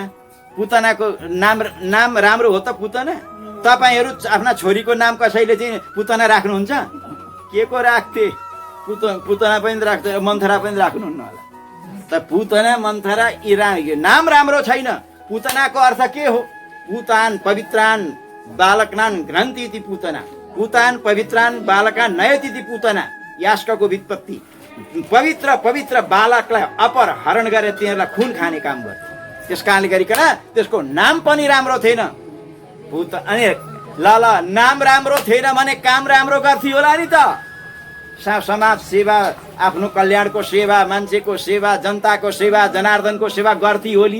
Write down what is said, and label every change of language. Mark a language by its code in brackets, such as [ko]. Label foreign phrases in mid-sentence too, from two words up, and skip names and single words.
[ne] पुतनाको नाम राम्रो हो त पुतना? तपाईँहरू आफ्ना छोरीको नाम कसैले चाहिँ पुतना राख्नुहुन्छ? के को राख्थे? पुतना पनि राख्छ, मन्थरा पनि राख्नुहुन्न होला। त पुतना मन्थरा यी नाम राम्रो छैन। पुतनाको अर्थ के हो? [sa] पुतान पवित्रान बालकनान घ्रन्ति इति पुतना। पुतान पवित्रान बालकान नयति इति पुतना। [ne] यास्कको व्युत्पत्ति। पवित्र बालकलाई अपहरण गरेर तिनीहरूलाई खुन खाने काम गर्छ। त्यस कारणले गरिकन त्यसको नाम पनि राम्रो थिएन। अनि ल नाम राम्रो थिएन भने काम राम्रो गर्थ्यो होला नि त? समाज सेवा, आफ्नो कल्याणको सेवा, मान्छेको सेवा, जनताको सेवा, जनार्दनको सेवा गर्थी होली।